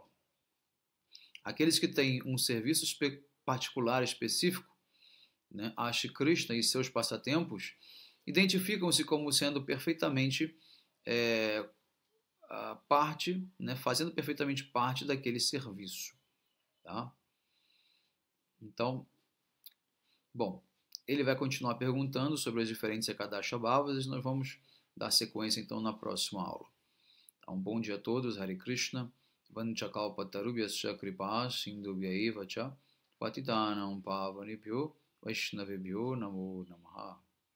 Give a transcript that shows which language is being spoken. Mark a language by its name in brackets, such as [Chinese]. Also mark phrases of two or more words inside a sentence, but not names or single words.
[Portuguese] Aqueles que têm um serviço particular específico, né, a Shri Krishna e seus passatempos, identificam-se como sendo perfeitamente parte, né, fazendo perfeitamente parte daquele serviço. Tá? Então, bom, ele vai continuar perguntando sobre as diferentes [Sanskrit] Ekadasha Bhavas [Portuguese] e nós vamos dar sequência então na próxima aula. Então, um bom dia a todos, [Sanskrit] Hare Krishna, Vanchakalpatarubhyascha kripa sindhubhya eva cha patitanam pavanebhyo vaishnavebhyo namo namaha.